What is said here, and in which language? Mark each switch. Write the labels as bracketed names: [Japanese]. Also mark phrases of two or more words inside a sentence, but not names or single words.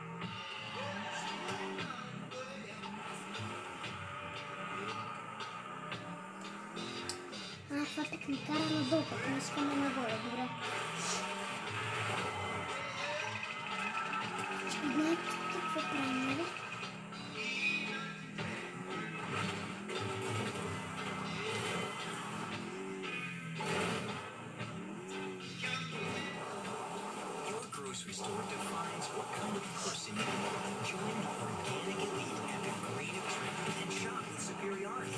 [Bulgarian] Това пък ни кара надолу, пък не искаме нагоре, добре. Знаете какво правим, нали? [English] Grocery store defines what kind of person you are. Join Organic Elite and the creative trend and shop with superiority.